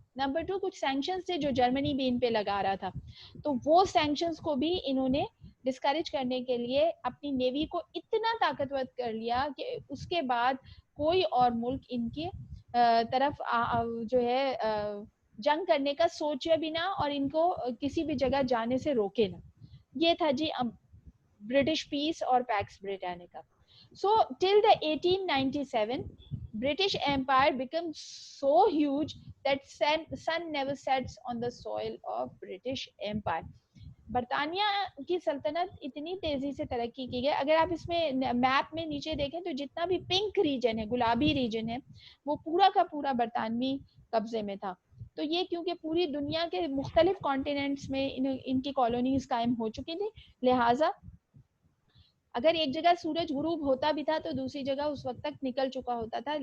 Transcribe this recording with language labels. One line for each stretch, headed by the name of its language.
English: Number two,
Urdu: کچھ sanctions تھے جو جرمنی بھی ان پہ لگا رہا تھا, تو وہ sanctions کو بھی انہوں نے ڈسکریج کرنے کے لیے اپنی نیوی کو اتنا طاقتور کر لیا کہ اس کے بعد کوئی اور ملک ان کی طرف جو ہے جنگ کرنے کا سوچے بھی نہ اور ان کو کسی بھی جگہ جانے سے روکے نہ. یہ تھا جی برٹش پیس اور packs بریٹینیکا.
English: So till the 1897 British Empire became so huge that sun never sets on the soil of British Empire.
Urdu: برطانیہ کی سلطنت اتنی تیزی سے ترقی کی گئی. اگر آپ اس میں میپ میں نیچے دیکھیں تو جتنا بھی پنک ریجن ہے, گلابی ریجن ہے, وہ پورا کا پورا برطانوی قبضے میں تھا. تو یہ کیونکہ پوری دنیا کے مختلف کانٹیننٹس میں ان کی کالونیز قائم ہو چکی تھی, لہٰذا اگر ایک جگہ سورج غروب ہوتا بھی تھا تو دوسری جگہ اس وقت تک نکل چکا ہوتا تھا.